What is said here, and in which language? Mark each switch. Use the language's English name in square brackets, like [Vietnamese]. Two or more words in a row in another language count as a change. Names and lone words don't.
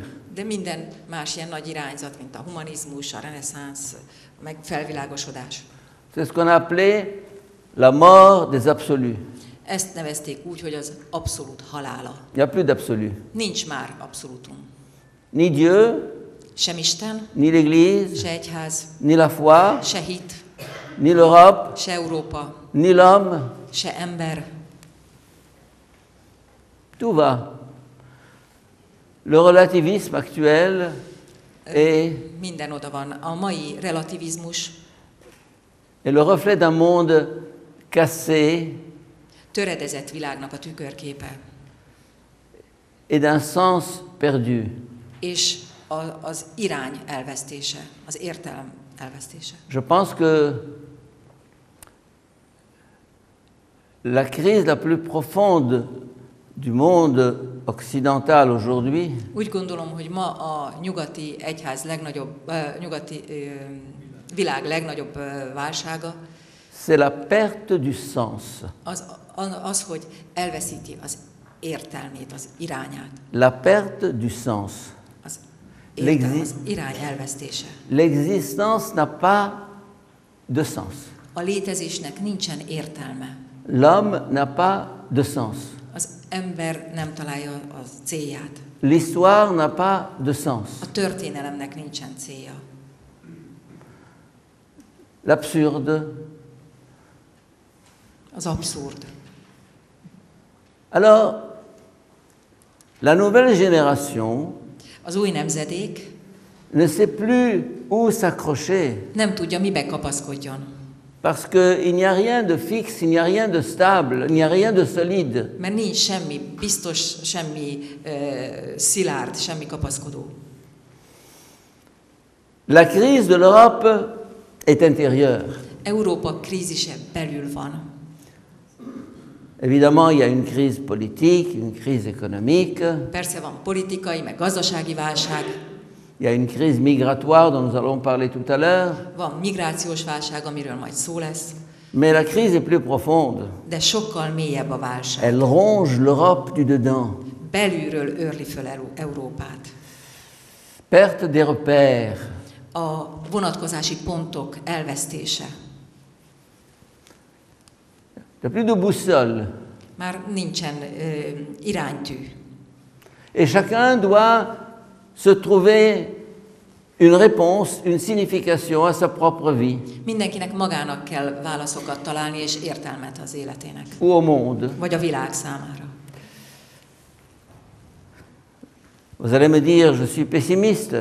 [Hungarian] de minden más ilyen nagy irányzat, mint a humanizmus, a reneszánsz, meg felvilágosodás. [French] C'est ce qu'on a appelé la mort des absolus. [Hungarian] Ezt nevezték úgy, hogy az abszolút halála. [French] Il n'y a plus d'absolu. [Hungarian] Nincs már abszolútum. [French] Ni Dieu, [Hungarian] Sem Isten, [French] ni l'Église, [Hungarian] se egyház, [French] ni la foi, [Hungarian] se hit, [French] ni l'Europe, [Hungarian] se Európa, [French] ni l'homme. [Hungarian] se ember. [French] Tout va. Le relativisme actuel est [Hungarian] Minden oda van. A mai relativizmus [French] le reflet d'un monde cassé [Hungarian] töredezett világnak a tükörképe, [French] et d'un sens perdu. [Hungarian] és az irány elvesztése, az értelem elvesztése. [French] Je pense que la crise la plus profonde du monde occidental aujourd'hui, [Hungarian] Úgy gondolom, hogy ma a nyugati egyház világ legnagyobb válsága [French] c'est la perte du sens. [Hungarian] az, hogy elveszíti az értelmét, az irányát. [French] La perte du sens. [Hungarian] Az értelem, az irány elvesztése. [French] L'existence n'a pas de sens. [Hungarian] A létezésnek nincsen értelme. [French] L'homme n'a pas de sens. [Hungarian] Az ember nem találja a célját. [French] L'histoire n'a pas de sens. [Hungarian] A történelemnek nincsen célja. [French] L'absurde. [Hungarian] Az abszurd. [French] Alors, la nouvelle génération [Hungarian] Az új nemzedék [French] ne sait plus où s'accrocher [Hungarian] nem tudja, mibe kapaszkodjon. [French] parce qu'il n'y a rien de fixe, il n'y a rien de stable, il n'y a rien de solide. [Hungarian] Mert nincs semmi biztos, semmi szilárd, semmi kapaszkodó. [French] La crise de l'Europe est intérieure. [Hungarian] Európa krízise belül van. [French] Évidemment, il y a une crise politique, une crise économique, [Hungarian] Persze van politikai, meg gazdasági válság, [French] il y a une crise migratoire dont nous allons parler tout à l'heure, [Hungarian] van migrációs válság, amiről majd szó lesz, [French] mais la crise est plus profonde. [Hungarian] de sokkal mélyebb a válság. [French] Elle ronge l'Europe du dedans. [Hungarian] Belülről őrli föl Európát. [French] Perte des repères, [Hungarian] A vonatkozási pontok elvesztése. [French] il n'y a plus de boussole. [Hungarian] Már nincsen iránytű. [French] Et chacun doit se trouver une réponse, une signification à sa propre vie [Hungarian] Mindenkinek magának kell válaszokat találni és értelmet az életének. [French] ou au monde. [Hungarian] Vagy a világ számára. [French] Vous allez me dire, je suis pessimiste.